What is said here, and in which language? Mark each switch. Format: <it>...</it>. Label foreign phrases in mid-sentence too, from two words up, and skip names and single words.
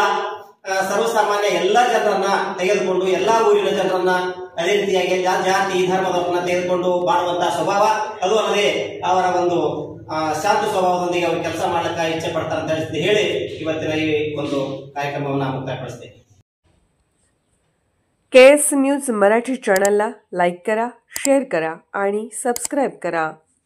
<kn>ಸರ್ವಸಾಮಾನ್ಯ ಎಲ್ಲಾ ಜನರನ್ನ ತೆಗೆದುಕೊಂಡು ಎಲ್ಲಾ ಊರಿನ ಜನರನ್ನ ಅದೇ ರೀತಿಯಾಗಿ ಜಾತಿ ಧರ್ಮದವರನ್ನ ತೆಗೆದುಕೊಂಡು ಬಾಳುವಂತಹ ಸ್ವಭಾವ, ಅದು ಅಲ್ಲದೆ ಅವರ ಒಂದು ಶಾಂತ ಸ್ವಭಾವದೊಂದಿಗೆ ಅವರು ಕೆಲಸ ಮಾಡ್ಲಿಕ್ಕೆ ಇಚ್ಛೆ ಪಡ್ತಾರೆ ಅಂತ ಹೇಳಿ ಇವತ್ತಿನ ಈ ಒಂದು ಕಾರ್ಯಕ್ರಮವನ್ನು ಮುಕ್ತಾಯಪಡಿಸ್ತೇವೆ।</kn> <mr>केएस न्यूज मराठी चॅनलला लाईक करा, शेअर करा आणि सबस्क्राईब करा।</mr>